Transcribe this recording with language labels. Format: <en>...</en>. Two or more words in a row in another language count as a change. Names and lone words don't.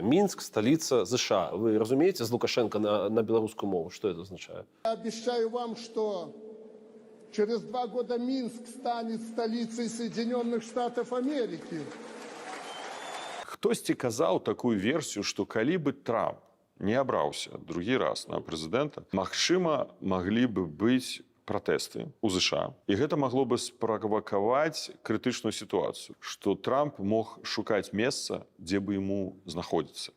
<ru>Минск – столица США. Вы разумеете с Лукашенко на белорусскую мову? Что это означает? Я обещаю вам, что через 2 года Минск станет столицей Соединенных Штатов Америки.</ru> <be>Хтосьці казаў такую версію, што калі бы Трамп не абраўся другі раз на прэзідэнта, магчыма, маглі бы быць пратэсты ў ЗША. І гэта магло бы справакаваць крытычную сітуацыю, што Трамп мог шукаць месца, дзе бы яму знаходзіцца.</be>